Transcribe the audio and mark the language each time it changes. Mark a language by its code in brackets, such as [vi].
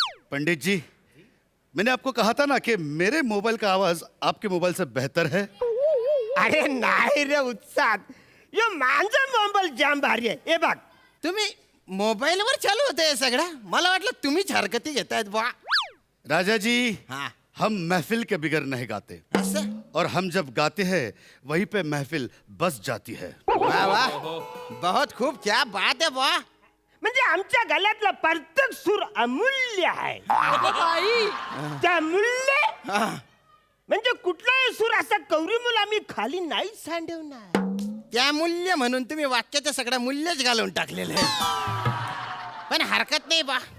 [hi] पंडित जी, मैंने आपको कहा था ना कि मेरे मोबाइल का आवाज आपके मोबाइल से बेहतर है. [mr] अरे नाही रे उत्साद, यो माझा मोबाईल जाम भारी आहे. हे बघ, तुम्ही मोबाईलवर चालू होते हे सगळं? मला वाटलं तुम्हीच हरकती घेतायत बा. [hi] राजा जी, हाँ. हम महफिल के बिगर नहीं गाते, [mr] असं? [hi] और हम जब गाते हैं वहीं पे महफिल बस जाती है. वाह वाह, बहुत खूब, क्या बात है बा. [mr] म्हणजे आमच्या गळ्यातला प्रत्येक सूर अमूल्य आहे. त्या मूल्य म्हणजे कुठलाही सूर असा कौरीमूल आम्ही खाली नाही सांडवणार. त्या मूल्य म्हणून तुम्ही वाक्याचं सगळं मूल्यच घालून टाकलेलं आहे. पण हरकत नाही बा.